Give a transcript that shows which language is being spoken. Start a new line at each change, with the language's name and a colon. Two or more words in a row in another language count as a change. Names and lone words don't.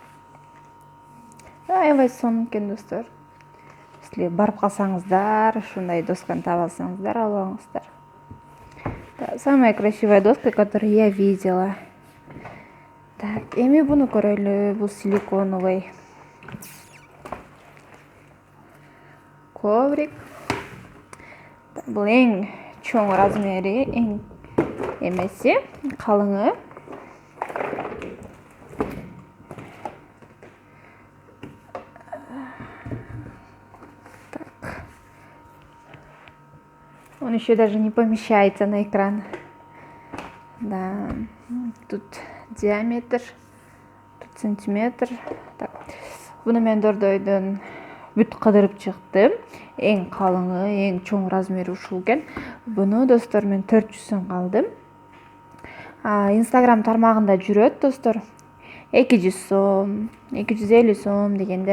Kyrgyz: Аябай сонун экен, достор. Если барып калсаңыздар, ушундай досканы таба алсаңыздар, алып алыңыздар.
Russian: Самая красивая доска, которую я видела. Так,
Kyrgyz: эми буну көрөйлү.
Russian: Бул силиконовый коврик.
Kyrgyz: Бул эң чоң размери, эң эмеси, калыңы.
Russian: Он еще даже не помещается на экран. Да, тут диаметр, тут сантиметр. Так,
Kyrgyz: буну мен Дордойдон бүт кыдырып чыктым. Эң калыңы, эң чоң размери ушул экен. Буну, достор, мен 400 сомго алдым. Instagram тармагында жүрөт, достор. 200 сом, 250 сом дегендер.